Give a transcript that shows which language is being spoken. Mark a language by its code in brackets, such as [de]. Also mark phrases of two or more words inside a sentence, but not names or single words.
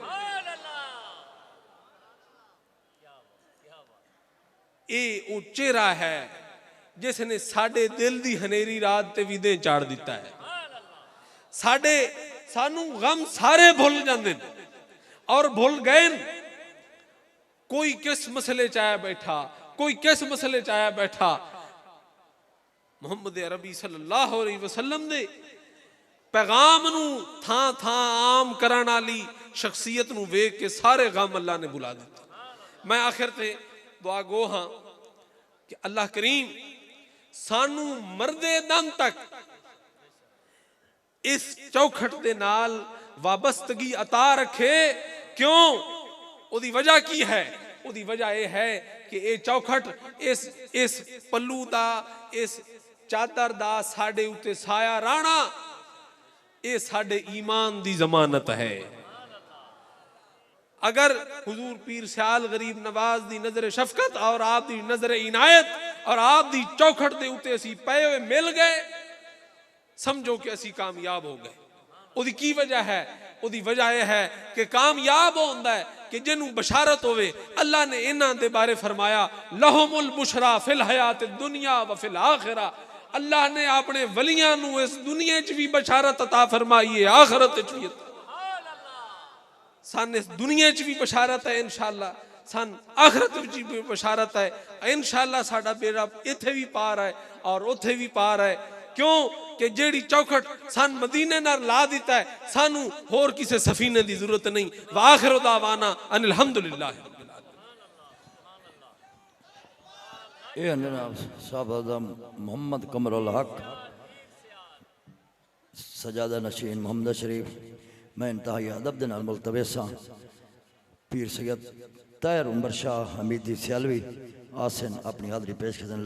[pa] ایہ وہ چہرہ ہے جس نے ساڈے دل دی ہنیری رات تے ودے چاڑ دتا ہے. سانوں غم سارے بھل جاندے اور بھل گئے. کوئی کس مسلے چ آیا بیٹھا، کوئی کس مسلے چ آیا بیٹھا. محمد عربی [ar] صلى الله عليه وسلم [pa] دے پیغام نوں تھاں تھاں عام کرن والی شخصیت نوں ویکھ کے سارے غم اللہ نے بھلا دتے. میں آخر تے دعا گو ہاں کہ اللہ کریم سانوں مردے دم تک اس چوکھٹ دے نال وابستگی عطا رکھے. کیوں؟ اودی وجہ کی ہے؟ اودی وجہ یہ ہے کہ ایہ چوکھٹ اس پلو دا، اس چادر دا ساڈے اتے سایہ رہنا، ایہ ساڈے ایمان دی ضمانت ہے. اگر حضور پیر سیال غریب نواز دی نظر شفقت اور آپ دی نظر عنایت اور آپ دی چوکھٹ دے اتے اسی پئے ہوئے مل گئے، سمجھو کہ اسی کامیاب ہو گئے. اودی کی وجہ ہے? اودی وجہ یہ ہے کہ کامیاب ہوندا ہے کہ جنہوں بشارت ہووے. اللہ نے انہاں دے بارے فرمایا, [ar] لهم البشرى في الحياة الدنيا وفي الآخرة. [pa] اللہ نے اپنے ولیاں نوں اس دنیا چ بھی بشارت عطا فرمائی ہے، آخرت چ بھی. سن اس دنیا چ بھی بشارت ہے انشاءاللہ، سن آخرت چ بھی بشارت ہے انشاءاللہ. ساڈا بیڑا اتھے بھی پار ہے اور اوتھے بھی پار ہے. کیوں کہ جیہڑی چوکھٹ سن مدینے نال لا دتا ہے، سانوں ہور کسی سفینے کی ضرورت نہیں. [ar] وآخر دعوانا أن الحمد لله. [pa] ایہ جناب صاحب اعظم محمد قمر الحق سجادہ نشین محمد شریف، میں انتہائی ادب دے نال ملتبس ہاں. پیر سید طاہر عمر شاہ حمیدی سیالوی آسن اپنی حاضری پیش کرن.